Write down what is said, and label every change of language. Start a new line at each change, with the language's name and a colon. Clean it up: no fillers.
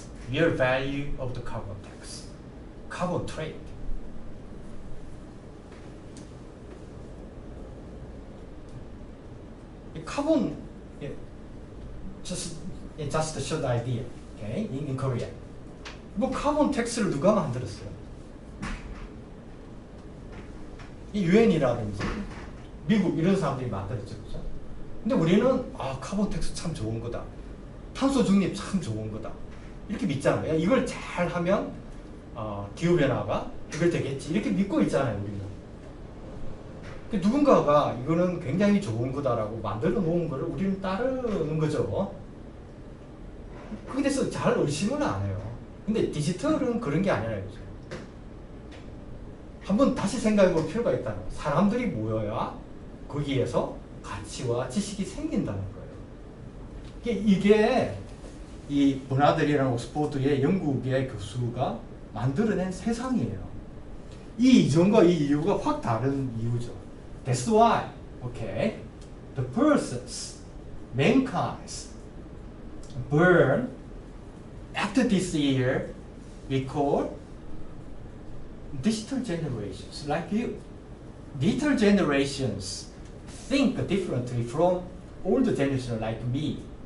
English: real value of the carbon tax, carbon trade. Carbon, just a short idea, okay, in Korea.
Korean: 뭐 카본 텍스를 누가 만들었어요? 이 유엔이라든지 미국 이런 사람들이 만들었죠, 그죠? 근데 우리는 카본 텍스 참 좋은 거다. 탄소 중립 참 좋은 거다. 이렇게 믿잖아요. 이걸 잘 하면 기후 변화가 해결되겠지. 이렇게 믿고 있잖아요, 우리는. 누군가가 이거는 굉장히 좋은 거다라고 만들어 놓은 거를 우리는 따르는 거죠. 거기에 대해서 잘 의심은 안 해요. 근데 디지털은 그런 게 아니라요. 한번 다시 생각해 볼 필요가 있다는 거예요. 사람들이 모여야 거기에서 가치와 지식이 생긴다는 거예요. 이게 이 버나들이라는 옥스포드의 영국의 교수가 만들어낸 세상이에요. 이 이전과 이 이유가 확 다른 이유죠.
English: That's why, okay, the persons, mankind, burn after this year, we call digital generations like you. Digital generations think differently from older generation like me.